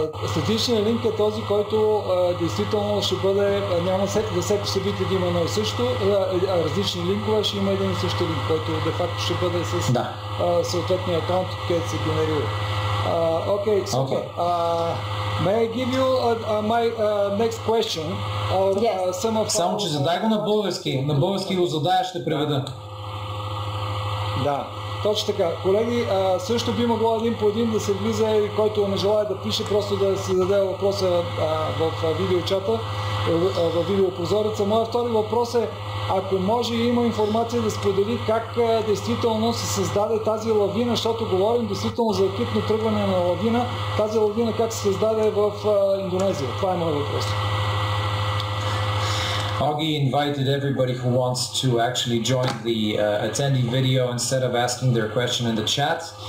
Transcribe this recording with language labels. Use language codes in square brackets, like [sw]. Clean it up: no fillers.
[bg] Статичният линк е този, който действително ще бъде, няма за всеко събитие да има едно и също, различни линкове, ще има един и същи линк, който де факто ще бъде с съответния акаунт, където се генерира. [en] Okay, so may I give you my next question? [bg] Само, че задай го на български го задая, ще преведа. Да. Точно така. Колеги, също би могло един по един да се влиза и който не желая да пише, просто да си зададе въпроса в видеочата, в видеопрозореца. Моят втори въпрос е, ако може и има информация да сподели как действително се създаде тази лавина, защото говорим действително за екипно тръгване на лавина, тази лавина как се създаде в Индонезия. Това е моят въпрос. [en] Augie invited everybody who wants to actually join the attendee video instead of asking their question in the chat.